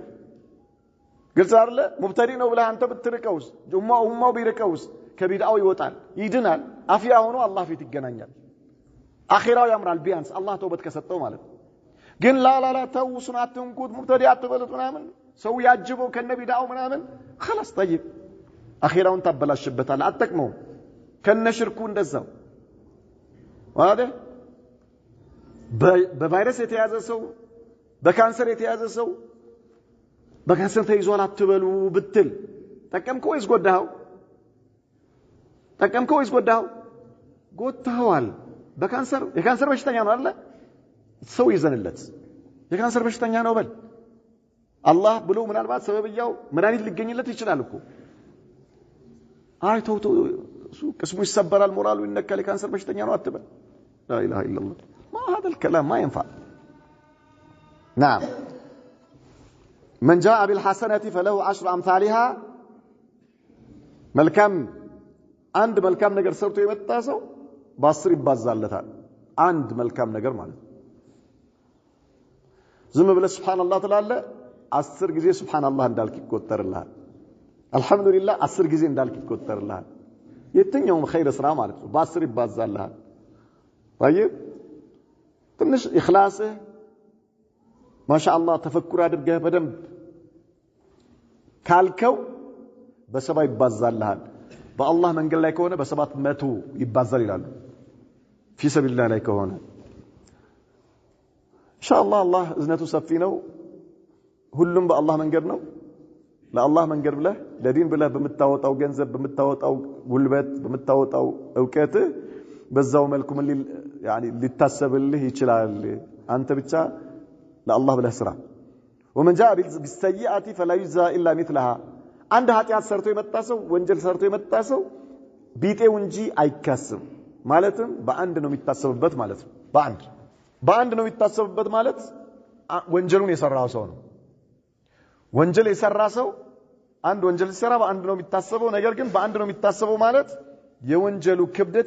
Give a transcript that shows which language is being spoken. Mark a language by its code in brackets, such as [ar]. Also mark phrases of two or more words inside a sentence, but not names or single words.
[am] ግልጽ አይደለ ሙብተዲ ነው ብለህ አንተ ብትርቀውስ ኡማው ቢርቀውስ ከቢዳው ይወጣል ይድናል አፍያ ሆኖ አላህ ፊት ይገናኛል አኺራው ያምራል ቢያንስ አላህ ተውበት ከሰጠው ማለት ግን ላላላ ተውሱን አትንኩት ሙብተዲ አትበሉት ምናምን ሰው ያጅበው ከነቢዳው ምናምን [ar] خلاص طيب [am] አኺራውን ታበላሽበታል አትጠቅመው ከነሽርኩ እንደዛው واضح በቫይረስ የተያዘ ሰው በካንሰር የተያዘ ሰው በካንሰር ተይዟል አትበሉ ብትል ጠቀምከው ወይስ ጎዳኸው ጎድተኸዋል የካንሰር በሽተኛ ነው አይደል ሰው ይዘንለት የካንሰር በሽተኛ ነው በል አላህ ብሎ ምናልባት ሰበብያው መድኃኒት ሊገኝለት ይችላል እኮ ተው ቅስሙ ይሰበራል ሞራሉ ይነካል የካንሰር በሽተኛ ነው አትበል [ar] لا اله الا الله ما هذا الكلام ما ينفع نعم من جاء بالحسنة فله 10 أمثالها [am] መልካም ነገር ሰርቶ የመጣ ሰው በ10 ይባዛለታል አንድ መልካም ነገር ማለት ዝም ብለህ ሱብሃንአላህ ትላለህ 10 ጊዜ ሱብሃንአላህ እንዳልክ ይቆጠርልሃል አልহামዱሊላህ 10 ጊዜ እንዳልክ ይቆጠርልሃል የትኛውም ኸይር ስራ ማለት ነው በ10 ይባዛልሃል طيب ትንሽ ኢኽላስህ ማሻአላህ ተፈኩር አድርገህ በደንብ ካልከው በሰባ ይባዛልሃል በአላህ መንገድ ላይ ከሆነ በ700 ይባዛል ይላሉ [ar] في سبيل الله [am] ላይ ከሆነ ኢንሻአላህ አላህ እዝነቱ ሰፊ ነው ሁሉም በአላህ መንገድ ነው ለአላህ መንገድ ብለህ ለዲን ብለህ በመታወጣው ገንዘብ በመታወጣው ጉልበት በመታወጣው ዕውቀት በዛው መልኩ ምን ሊታሰብልህ ይችላል አንተ ብቻ ለአላህ ብለህ ስራ [ar] ومن جاء بالسيئات فلا يجزى الا مثلها [am] አንድ ኃጢያት ሰርቶ የመጣ ሰው ወንጀል ሰርቶ የመጣ ሰው ቢጤው እንጂ አይካስም ማለትም በአንድ ነው የሚታሰብበት ማለት ነው በአንድ ነው የሚታሰብበት ማለት ወንጀሉን የሰራው ሰው ነው ወንጀል የሰራ ሰው አንድ ወንጀል ሲሰራ በአንድ ነው የሚታሰበው ነገር ግን በአንድ ነው የሚታሰበው ማለት የወንጀሉ ክብደት